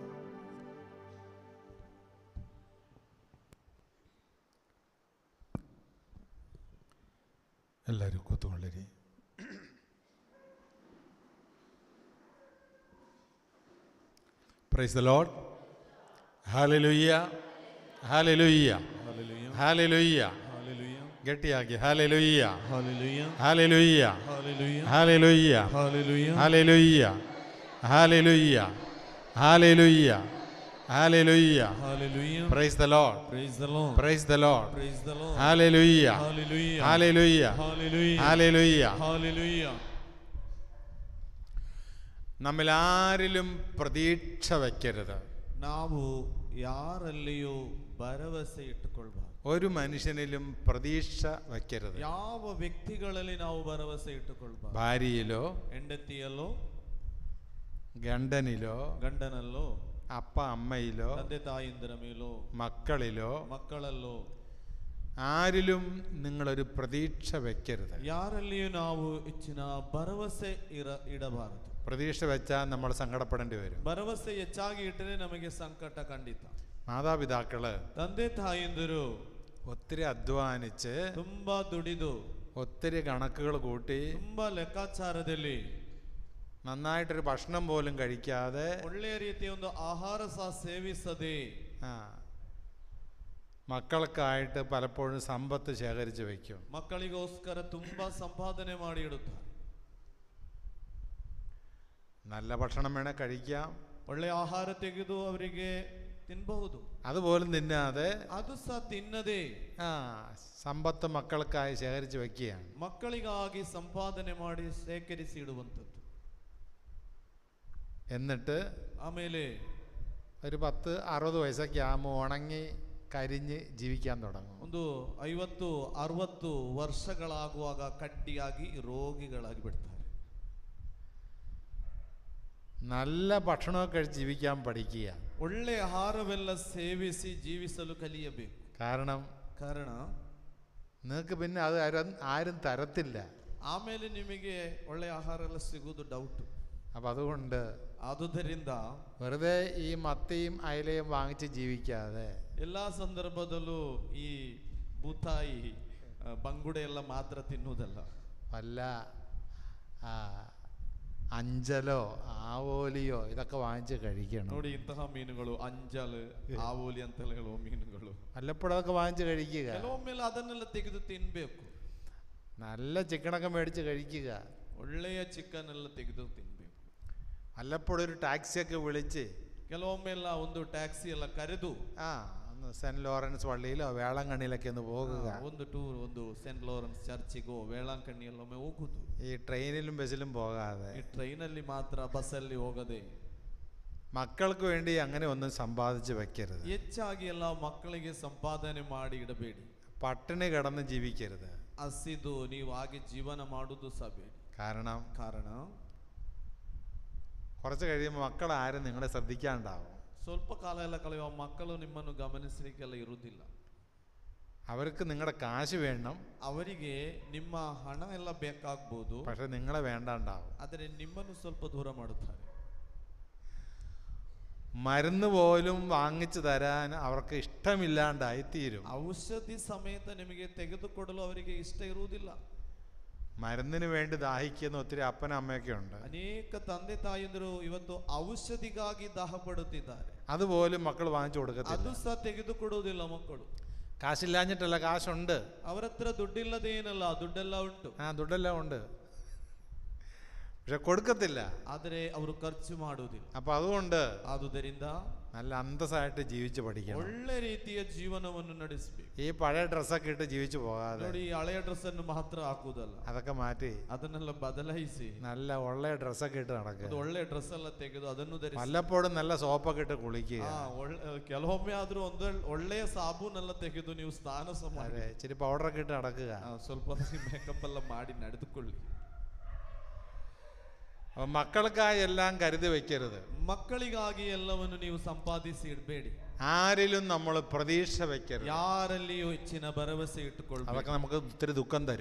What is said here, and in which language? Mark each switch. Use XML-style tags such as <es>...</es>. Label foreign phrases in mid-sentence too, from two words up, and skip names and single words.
<kn>ಎಲ್ಲರೂ ಕೂತ್ಕೊಳ್ಳಿರಿ.</kn> <en>Praise the Lord. Hallelujah, hallelujah, hallelujah. ഹല്ലേലൂയ. Hallelujah.</en> <kn>ഗട്ടിയാക്കി ഹല്ലേലൂയ.</kn> <en>Hallelujah. ഹല്ലേലൂയ. Hallelujah. ഹല്ലേലൂയ. Hallelujah. Hallelujah. Hallelujah. Hallelujah. ഹല്ലേലൂയ. Hallelujah. Praise the Lord. Praise the Lord. Praise the Lord. Praise the Lord. ഹല്ലേലൂയ. Hallelujah. ഹല്ലേലൂയ. Hallelujah. ഹല്ലേലൂയ. Hallelujah.</en> <ml>നമ്മിൽ ആരിലും പ്രതീക്ഷ വയ്ക്കരുത്.</ml> <kn>ನಾವು ಯಾರಲ್ಲಿಯೂ ಭರವಸೆ ಇಟ್ಟುಕೊಳ್ಳಬಾರದು.</kn> <ml>ഒരു മനുഷ്യനിലും പ്രതീക്ഷ വയ്ക്കരുത്.</ml> <kn>ಯಾವ ವ್ಯಕ್ತಿಗಳಲ್ಲಿ ನಾವು ಭರವಸೆ ಇಟ್ಟುಕೊಳ್ಳಬಾರದು.</kn> <ml>ഭാര്യയിലോ</ml> <kn>ಹೆಂಡತಿಯಲ್ಲೋ,</kn> <ml>ഗണ്ടനിലോ</ml> <kn>ಗಂಡನಲ್ಲೋ,</kn> <ml>അപ്പ അമ്മയിലോ</ml> <kn>ತಂದೆ ತಾಯಿಂದರ ಮೇಲೋ,</kn> <ml>മക്കളിലോ</ml> <kn>ಮಕ್ಕಳಲ್ಲೋ,</kn> <ml>ആരിലും നിങ്ങളൊരു പ്രതീക്ഷ വയ്ക്കരുത്.</ml> <kn>ಯಾರಲ್ಲಿಯೂ ನಾವು ಹೆಚ್ಚಿನ ಭರವಸೆ ಇಡಬಾರದು.</kn> <ml>പ്രതീക്ഷ വെച്ചാൽ നമ്മൾ സങ്കടപ്പെടേണ്ടി വരും.</ml> <kn>ಭರವಸೆ ಹೆಚ್ಚಾಗಿ ಇಟ್ಟರೆ ನಮಗೆ ಸಂಕಟ ಖಂಡಿತ.</kn> <ml>മാതാപിതാക്കള്</ml> <kn>ತಂದೆ ತಾಯಿಂದರು</kn> <ml>ഒത്തിരി അധ്വാനിച്ച്</ml> <kn>ತುಂಬಾ ದುಡಿದು,</kn> <ml>ഒത്തിരി കണക്കുകൾ കൂട്ടി</ml> <kn>ತುಂಬಾ ಲೆಕ್ಕಾಚಾರದಲ್ಲಿ</kn> <ml>നന്നായിട്ടൊരു ഭക്ഷണം പോലും കഴിക്കാതെ</ml> <kn>ಒಳ್ಳೆಯ ರೀತಿಯ ಒಂದು ಆಹಾರ ಸಹ ಸೇವಿಸದೆ</kn> <ml>മക്കൾക്കായിട്ട് പലപ്പോഴും സമ്പത്ത് ശേഖരിച്ച് വയ്ക്കും.</ml> <kn>ಮಕ್ಕಳಿಗೋಸ್ಕರ ತುಂಬಾ ಸಂಪಾದನೆ ಮಾಡಿ ಇಡುತ್ತಾರೆ.</kn> <ml>നല്ല ഭക്ഷണം വേണേ കഴിക്കാം,</ml> <kn>ಒಳ್ಳೆಯ ಆಹಾರ ತೆಗೆದು ಅವರಿಗೆ ತಿನ್ನಬಹುದು.</kn> <ml>അതുപോലും തിന്നാതെ</ml> <kn>ಅದು ಸಹ ತಿನ್ನದೆ</kn> <ml>സമ്പത്ത് മക്കൾക്കായി ശേഖരിച്ച് വയ്ക്കുകയാണ്.</ml> <kn>ಮಕ್ಕಳಿಗಾಗಿ ಸಂಪಾದನೆ ಮಾಡಿ ಶೇಖರಿಸಿ ಇಡುವಂಥದ್ದು.</kn> <ml>എന്നിട്ട്</ml> <kn>ಆಮೇಲೆ</kn> <ml>ഒരു 10-60 വയസ്സൊക്കെ ആകുമ്പോൾ ഉണങ്ങി കരിഞ്ഞ് ജീവിക്കാൻ തുടങ്ങും.</ml> <kn>ಒಂದು 50-60 ವರ್ಷಗಳಾಗುವಾಗ ಕಡ್ಡಿಯಾಗಿ ರೋಗಿಗಳಾಗಿ ಬಿಡ್ತಾರೆ.</kn> <ml>നല്ല ഭക്ഷണമൊക്കെ കഴിച്ച് ജീവിക്കാൻ പഠിക്കുക.</ml> <kn>ಒಳ್ಳೆ ಆಹಾರವೆಲ್ಲ ಸೇವಿಸಿ ಜೀವಿಸಲು ಕಲಿಯಬೇಕು.</kn> <ml>കാരണ നിങ്ങൾക്ക് പിന്നെ അത് ആരും തരത്തില്ല.</ml> <kn>ಆಮೇಲೆ ನಿಮಗೆ ಒಳ್ಳೆ ಆಹಾರ ಎಲ್ಲ ಸಿಗುವುದು ಡೌಟ್.</kn> <ml>അപ്പം അതുകൊണ്ട്</ml> <kn>ಆದುದರಿಂದ</kn> <ml>വെറുതെ ഈ മത്തിയും അയലയും വാങ്ങിച്ച് ജീവിക്കാതെ</ml> <kn>ಎಲ್ಲಾ ಸಂದರ್ಭದಲ್ಲೂ ಈ ಬೂತಾಯಿ ಬಂಗುಡೆ ಎಲ್ಲ ಮಾತ್ರ ತಿನ್ನುವುದಲ್ಲ,</kn> <ml>വല്ല അഞ്ചലോ ആവോലിയോ ഇതൊക്കെ വാങ്ങിച്ച് കഴിക്കണം.</ml> <kn>ನೋಡಿ ಇಂತಹ ಮೀನುಗಳು, ಅಂಜಲ್, ಆವೋಲಿ ಅಂತೆಲ್ಲ ಹೇಳುವ ಮೀನುಗಳು</kn> <ml>വല്ലപ്പോഴും അതൊക്കെ വാങ്ങിച്ച് കഴിക്കുക.</ml> <kn>ಕೆಲವೊಮ್ಮೆಲ್ಲ ಅದನ್ನೆಲ್ಲ ತೆಗೆದು ತಿನ್ಬೇಕು.</kn> <ml>നല്ല ചിക്കനൊക്കെ മേടിച്ച് കഴിക്കുക.</ml> <kn>ಒಳ್ಳೆಯ ಚಿಕನ್ ಎಲ್ಲ ತೆಗೆದು ತಿನ್ಬೇಕು.</kn> <ml>വല്ലപ്പോഴും ഒരു ടാക്സിയൊക്കെ വിളിച്ച്</ml> <kn>ಕೆಲವೊಮ್ಮೆಲ್ಲ ಒಂದು ಟ್ಯಾಕ್ಸಿ ಎಲ್ಲ ಕರೆದು</kn> <ml>ഒന്ന് സെന്റ് ലോറൻസ് പള്ളിയിലോ വേളാങ്കണ്ണിയിലൊക്കെ ഒന്ന് പോകുക.</ml> <kn>ಒಂದು ಟೂರ್, ಒಂದು ಸೆಂಟ್ ಲೋರೆನ್ಸ್ ಚರ್ಚಿಗೋ ವೇಳಾಂಕಣ್ಣಿಯಲ್ಲೊಮ್ಮೆ ಹೋಗುದು.</kn> <ml>ഈ ട്രെയിനിലും ബസ്സിലും പോകാതെ,</ml> <kn>ಈ ಟ್ರೈನಲ್ಲಿ ಮಾತ್ರ, ಬಸ್ಸಲ್ಲಿ ಹೋಗದೆ,</kn> <ml>മക്കൾക്ക് വേണ്ടി അങ്ങനെ ഒന്നും സമ്പാദിച്ച് വെക്കരുത്.</ml> <kn>ಹೆಚ್ಚಾಗಿ ಎಲ್ಲ ಮಕ್ಕಳಿಗೆ ಸಂಪಾದನೆ ಮಾಡಿ ಇಡಬೇಡಿ.</kn> <ml>പട്ടിണി കിടന്ന് ജീവിക്കരുത്.</ml> <kn>ಹಸಿದು ನೀವು ಹಾಗೆ ಜೀವನ ಮಾಡುವುದು ಸಹ ಬೇಡಿ. ಕಾರಣ</kn> <ml>കുറച്ച് കഴിയുമ്പോൾ മക്കൾ ആരും നിങ്ങളെ ശ്രദ്ധിക്കാണ്ടാവും.</ml> <kn>ಸ್ವಲ್ಪ ಕಾಲ ಎಲ್ಲ ಕಳೆಯುವ ಮಕ್ಕಳು ನಿಮ್ಮನ್ನು ಗಮನಿಸಲಿಕ್ಕೆಲ್ಲ ಇರುವುದಿಲ್ಲ.</kn> <ml>അവർക്ക് നിങ്ങളുടെ കാശ് വേണം,</ml> <kn>ಅವರಿಗೆ ನಿಮ್ಮ ಹಣ ಎಲ್ಲ ಬೇಕಾಗಬಹುದು,</kn> <ml>പക്ഷെ നിങ്ങളെ വേണ്ടാണ്ടാവും.</ml> <kn>ಆದರೆ ನಿಮ್ಮನ್ನು ಸ್ವಲ್ಪ ದೂರ ಮಾಡುತ್ತಾರೆ.</kn> <ml>മരുന്ന് പോലും വാങ്ങിച്ചു തരാൻ അവർക്ക് ഇഷ്ടമില്ലാണ്ടായി തീരും.</ml> <kn>ಔಷಧಿ ಸಮೇತ ನಿಮಗೆ ತೆಗೆದುಕೊಡಲು ಅವರಿಗೆ ಇಷ್ಟ ಇರುವುದಿಲ್ಲ.</kn> <ml>മരുന്നിന് വേണ്ടി ദാഹിക്കുന്ന ഒത്തിരി അപ്പനും അമ്മയൊക്കെ ഉണ്ട്.</ml> <kn>ಅನೇಕ ತಂದೆ ತಾಯಿಯಂದರು ಇವತ್ತು ಔಷಧಿಗಾಗಿ ದಾಹ ಪಡುತ್ತಿದ್ದಾರೆ.</kn> <ml>അതുപോലും മക്കൾ വാങ്ങിച്ചു കൊടുക്കത്തില്ല.</ml> <kn>ಅದು ಸಹ ತೆಗೆದುಕೊಡುವುದಿಲ್ಲ ಮಕ್ಕಳು.</kn> <ml>കാശില്ലാഞ്ഞിട്ടല്ല, കാശുണ്ട്.</ml> <kn>ಅವರ ಹತ್ರ ದುಡ್ಡಿಲ್ಲದೆ ಏನಲ್ಲ, ದುಡ್ಡೆಲ್ಲ ಉಂಟು.</kn> <ml>ದುಡ್ಡೆല്ലാം ഉണ്ട്, പക്ഷെ കൊടുക്കത്തില്ല.</ml> <kn>ಆದರೆ ಅವರು ಖರ್ಚು ಮಾಡುವುದಿಲ್ಲ.</kn> <ml>അപ്പൊ അതുകൊണ്ട്</ml> <kn>ಆದುದರಿಂದ</kn> <ml>നല്ല അന്തസ്സായിട്ട് ജീവിച്ച് പഠിക്കണം.</ml> <kn>ಒಳ್ಳೆ ರೀತಿಯ ಜೀವನವನ್ನು ನಡೆಸಬೇಕು.</kn> <ml>ഈ പഴയ ഡ്രസ്സൊക്കെ ഇട്ട് ജീവിച്ചു പോകാതെ,</ml> <kn>ನೋಡಿ, ಹಳೆಯ ಡ್ರೆಸ್ ಅನ್ನು ಮಾತ್ರ ಹಾಕುವುದಲ್ಲ,</kn> <ml>അതൊക്കെ മാറ്റി</ml> <kn>ಅದನ್ನೆಲ್ಲ ಬದಲಾಯಿಸಿ</kn> <ml>നല്ല ಒಳ್ಳೆ ഡ്രസ്സൊക്കെ ഇട്ട് നടക്കുക.</ml> <kn>ಒಳ್ಳೆ ಡ್ರೆಸ್ ಎಲ್ಲ ತೆಗೆದು ಅದನ್ನು ಧರಿಸಿ,</kn> <ml>വല്ലപ്പോഴും നല്ല സോപ്പൊക്കെ ഇട്ട് കുളിക്കുക.</ml> <kn>ಕೆಲವೊಮ್ಮೆ ಆದ್ರೂ ಒಂದು ಒಳ್ಳೆಯ ಸಾಬೂನೆಲ್ಲ ತೆಗೆದು ನೀವು ಸ್ನಾನ ಸಹ ಮಾಡಿ,</kn> <ml>ഇച്ചിരി പൗഡറൊക്കെ ഇട്ട് നടക്കുക.</ml> <kn>ಸ್ವಲ್ಪ ಮೇಕಪ್ ಎಲ್ಲ ಮಾಡಿ ನಡೆದುಕೊಳ್ಳಿ.</kn> <ml>മക്കൾക്കായി എല്ലാം കരുതി വെക്കരുത്.</ml> <kn>ಮಕ್ಕಳಿಗಾಗಿ ಎಲ್ಲವನ್ನು ನೀವು ಸಂಪಾದಿಸಿ ಇಡಬೇಡಿ.</kn> <ml>ആരിലും നമ്മൾ പ്രതീക്ഷ വെക്കരുത്.</ml> <kn>ಯಾರಲ್ಲಿಯೂ ಹೆಚ್ಚಿನ ಭರವಸೆ ಇಟ್ಟುಕೊಳ್ಳಿ.</kn> <ml>അതൊക്കെ നമുക്ക് ഒത്തിരി ദുഃഖം തരും.</ml>